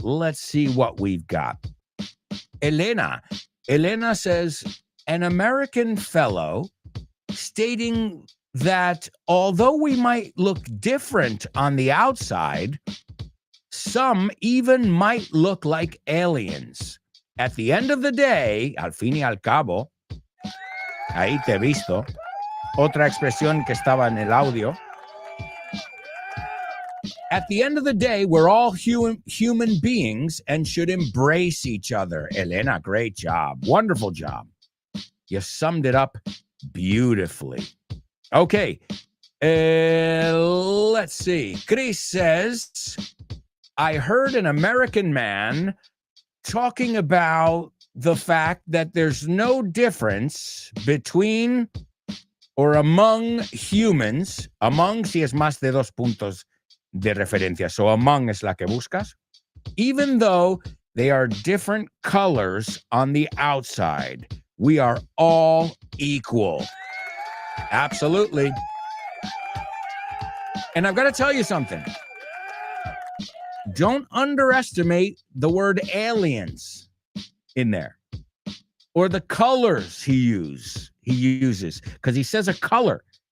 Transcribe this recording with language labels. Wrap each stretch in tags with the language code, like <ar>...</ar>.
<en>Let's see what we've got. Elena says, an American fellow stating that although we might look different on the outside, some even might look like aliens. At the end of the day,</en> <es>al fin y al cabo, ahí te he visto, otra expresión que estaba en el audio.</es> <en>At the end of the day, we're all human beings and should embrace each other. Elena, great job. Wonderful job. You summed it up beautifully. Okay, let's see. Chris says, I heard an American man talking about the fact that there's no difference between or among humans.</en> <es>Among si es más de dos puntos de referencia. So among es la que buscas.</es> <en>Even though they are different colors on the outside, we are all equal. Absolutely. And I've got to tell you something. Don't underestimate the word aliens in there or the colors he uses, because he says a color.</en>